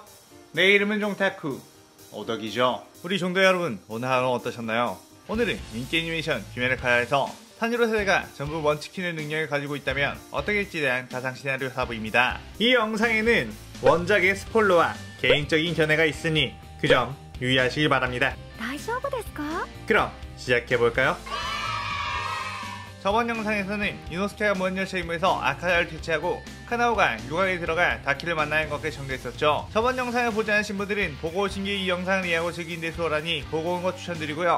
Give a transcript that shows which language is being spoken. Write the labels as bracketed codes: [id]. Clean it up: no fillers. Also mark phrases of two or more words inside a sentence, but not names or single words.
[ko] 내 이름은 종타쿠 오덕이죠. 우리 종도 여러분, 오늘 하루 어떠셨나요? 오늘은 인기 애니메이션 귀메르카야에서 탄지로 세대가 전부 먼치키는 능력을 가지고 있다면 어떻게 될지에 대한 가상 시나리오 사부입니다. 이 영상에는 원작의 스포일러와 개인적인 견해가 있으니 그 점 유의하시길 바랍니다. [ja] 大丈夫ですか? [ko] 그럼 시작해볼까요? 저번 영상에서는 이노스케가 먼 열차 임무에서 아카자를 퇴치하고 카나오가 유곽에 들어가 다키를 만나는 것에 정리했었죠. 저번 영상을 보지 않으신 분들은 보고 오신 뒤에 이 영상을 이해하고 즐기는 데 수월하니 보고 온 것 추천드리고요.